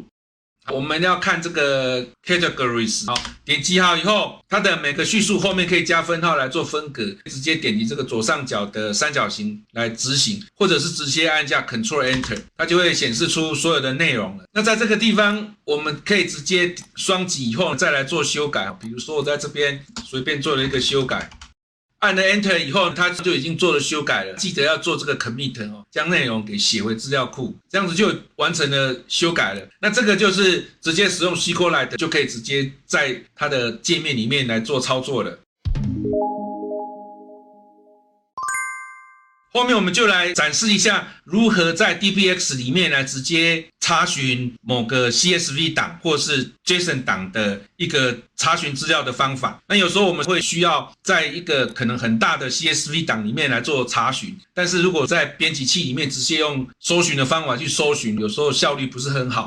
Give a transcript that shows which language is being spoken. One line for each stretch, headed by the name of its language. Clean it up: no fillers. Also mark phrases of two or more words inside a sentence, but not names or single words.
Chinese: 我們要看這個 categories， 好，點擊好以後，它的每個敘述後面可以加分號來做分隔，直接點擊這個左上角的三角形來執行，或者是直接按下
English: Ctrl Enter，
Chinese: 它就會顯示出所有的內容了。那在這個地方，我們可以直接雙擊以後再來做修改，比如說我在這邊隨便做了一個修改。按了 Enter 以後，它就已經做了修改了。記得要做這個 Commit 哦，將內容給寫回資料庫，這樣子就完成了修改了。那這個就是直接使用 SQLite 就可以直接在它的界面裡面來做操作了。後面我們就來展示一下如何在 DBX 裡面來直接查詢某個 CSV 檔或是 JSON 檔的一個查詢資料的方法。那有時候我們會需要在一個可能很大的 CSV 檔裡面來做查詢，但是如果在編輯器裡面直接用搜尋的方法去搜尋，有時候效率不是很好。